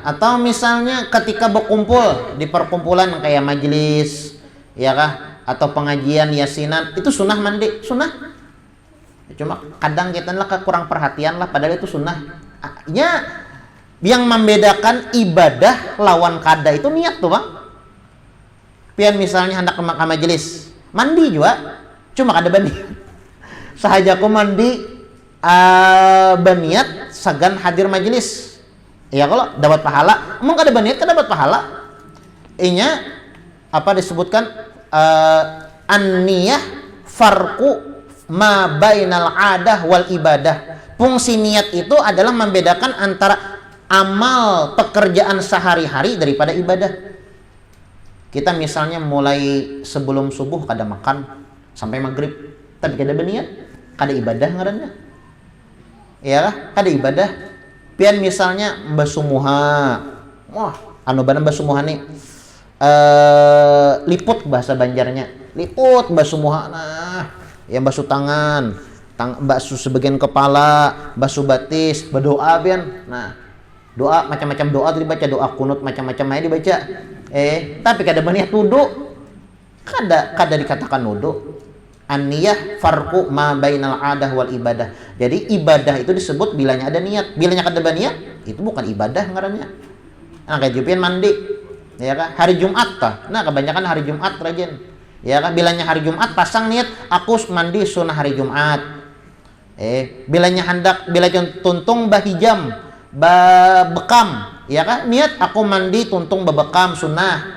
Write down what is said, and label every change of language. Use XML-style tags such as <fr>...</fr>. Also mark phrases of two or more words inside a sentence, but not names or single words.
<id>Atau misalnya ketika berkumpul di perkumpulan kayak majelis, ya kan? Atau pengajian yasinan itu sunnah mandi, sunnah. Cuma kadang kita lah kurang perhatian lah, padahal itu sunnah.</id> <bjn>Ya, yang membedakan ibadah lawan kada itu niat tuh bang. Pian misalnya hendak ke majelis, mandi juga, cuma kada berniat. Sahaja aku mandi berniat sagan hadir majelis. Ya kalau dapat pahala, emang kada berniat kada dapat pahala. Inya apa disebutkan</bjn> <ar>النية فرق ما بين العادة والعبادة.</ar> <id>Fungsi niat itu adalah membedakan antara amal pekerjaan sehari-hari daripada ibadah.</id> <bjn>Kita misalnya mulai sebelum subuh kada makan sampai maghrib, tapi kada berniat, kada ibadah ngarannya. Ya kah? Kada ibadah. Pian misalnya basuh muha, wah anu bana basuh muha nih liput bahasa Banjarnya, liput basuh muha, nah yang basuh tangan, basuh sebagian kepala, basuh batis, berdoa pian.</bjn> <id>Nah doa macam-macam doa tuh dibaca, doa kunut macam-macam aja dibaca.</id> <bjn>Tapi kada berniat wudu, kada dikatakan wudu.</bjn> <ar>النية فرق ما بين العادة والعبادة.</ar> <bjn>Jadi ibadah itu disebut bilanya ada niat, bilanya kada berniat itu bukan ibadah ngarannya. Nah kayak jupian mandi, ya kan? Hari Jumat tah.</bjn> <id>Nah kebanyakan hari Jumat rajin. Ya kan, bilanya hari Jumat pasang niat aku mandi sunnah hari Jumat.</id> <bjn>Bilanya hendak bila tuntung bahijam bekam, ya kan, niat aku mandi tuntung bebekam sunnah.</bjn>